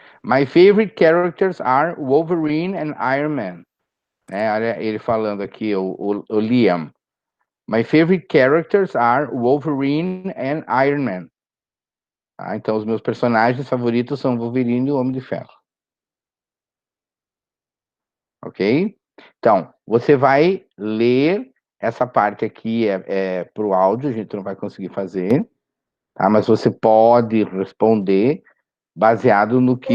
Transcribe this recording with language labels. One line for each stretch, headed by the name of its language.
English: My favorite characters are Wolverine and Iron Man.
Portuguese: Né? Olha ele falando aqui, o Liam.
English: My favorite characters are Wolverine and Iron Man.
Portuguese: Tá? Então, os meus personagens favoritos são Wolverine e o Homem de Ferro. Ok? Então, você vai ler essa parte aqui para o áudio, a gente não vai conseguir fazer, tá? Mas você pode responder baseado no que